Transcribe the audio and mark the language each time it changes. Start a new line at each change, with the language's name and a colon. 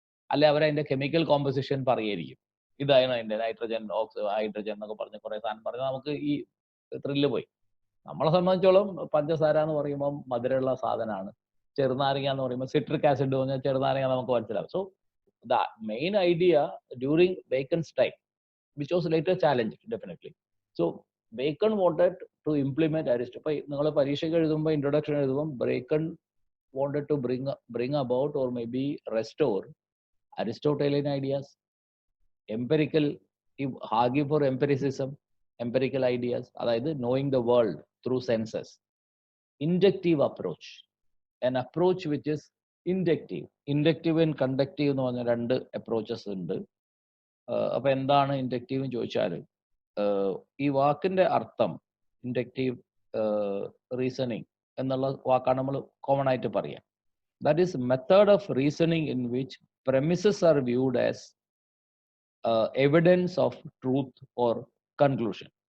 Malayalam: അല്ലെ അവരതിന്റെ chemical composition പറയുമായിരിക്കും. ഇതാണ് അതിന്റെ നൈട്രജൻ ഹൈഡ്രജൻ എന്നൊക്കെ പറഞ്ഞ് കുറെ സാധനം പറഞ്ഞാൽ നമുക്ക് ഈ ത്രില്ല് പോയി. നമ്മളെ സംബന്ധിച്ചോളം പഞ്ചസാര എന്ന് പറയുമ്പോൾ മധുരമുള്ള സാധനമാണ്. ചെറുനാരങ്ങ എന്ന് പറയുമ്പോൾ സിട്രിക് ആസിഡ് പറഞ്ഞാൽ ചെറുനാരങ്ങ നമുക്ക് മനസ്സിലാവും.
English: So the main idea during Bacon's time which was later challenged definitely. So Bacon wanted to implement Aristotle.
Malayalam: ഇപ്പൊ നിങ്ങൾ പരീക്ഷയ്ക്ക് എഴുതുമ്പോൾ ഇൻട്രൊഡക്ഷൻ എഴുതുമ്പോൾ
English: Bacon wanted to bring about or maybe restore Aristotelian ideas, empirical, argue for empiricism, empirical ideas, അതായത് knowing the world through senses, inductive approach, an approach which is inductive and conductive
Malayalam: എന്ന് പറഞ്ഞ രണ്ട് approaches ഉണ്ട്. അപ്പൊ എന്താണ് inductive എന്ന് ചോദിച്ചാൽ ഈ വാക്കിന്റെ അർത്ഥം ഇൻഡക്റ്റീവ് റീസണിങ് എന്നുള്ള വാക്കാണ് നമ്മൾ കോമൺ ആയിട്ട് പറയാം.
English: That is method of reasoning in which premises are viewed as evidence of truth or conclusion.